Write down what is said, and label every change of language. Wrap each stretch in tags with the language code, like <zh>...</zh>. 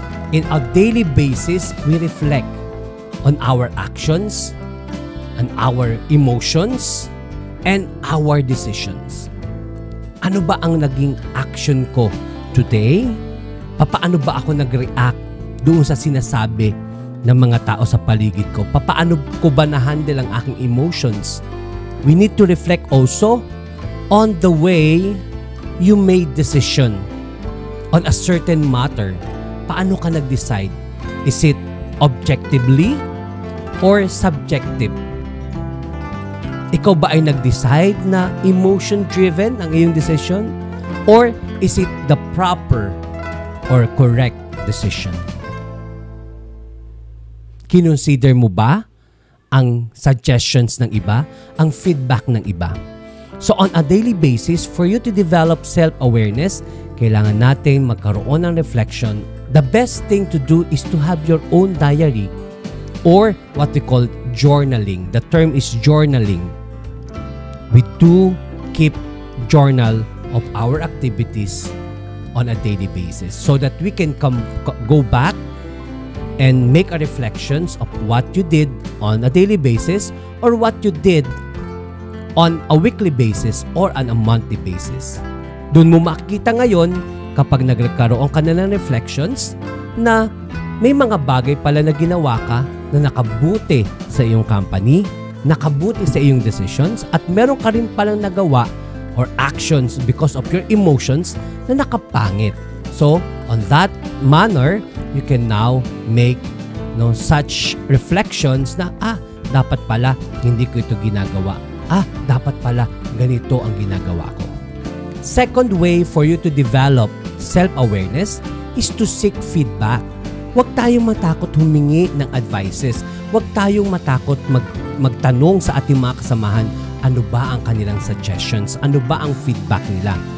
<en>In a daily basis, we reflect on our actions, on our emotions, and our decisions.</en> <tl>Ano ba ang naging action ko today? Paano ba ako nag-react doon sa sinasabi ng mga tao sa paligid ko? Paano ko ba na-handle ang aking emotions?</tl> <en>We need to reflect also on the way you made decision on a certain matter.</en> <tl>Paano ka nag-decide?</tl> <en>Is it objectively or subjective?</en> <tl>Ikaw ba ay nag-decide na emotion-driven ang iyong decision?</tl> <en>Or is it the proper or correct decision?</en> <tl>Kinonsider mo ba ang suggestions ng iba, ang feedback ng iba?</tl> <en>So on a daily basis, for you to develop self-awareness,</en> <tl>kailangan natin magkaroon ng reflection.</tl> <en>The best thing to do is to have your own diary or what we call journaling. The term is journaling. We do keep journal of our activities on a daily basis so that we can go back and make a reflections of what you did on a daily basis or what you did on a weekly basis or on a monthly basis.</en> <tl>Doon mo makikita ngayon kapag nagkaroon ka na ng reflections na may mga bagay pala na ginawa ka na nakabuti sa iyong company, nakabuti sa iyong decisions, at meron ka rin palang nagawa or actions</tl> <en>because of your emotions</en> <tl>na nakapangit.</tl> <en>So, on that manner, you can now make such reflections na,</en> <tl>dapat pala hindi ko ito ginagawa. Dapat pala ganito ang ginagawa ko.</tl> <en>Second way for you to develop self-awareness is to seek feedback.</en> <tl>Huwag tayong matakot humingi ng advices. Huwag tayong matakot magtanong sa ating mga kasamahan, ano ba ang kanilang suggestions? Ano ba ang feedback nila?</tl>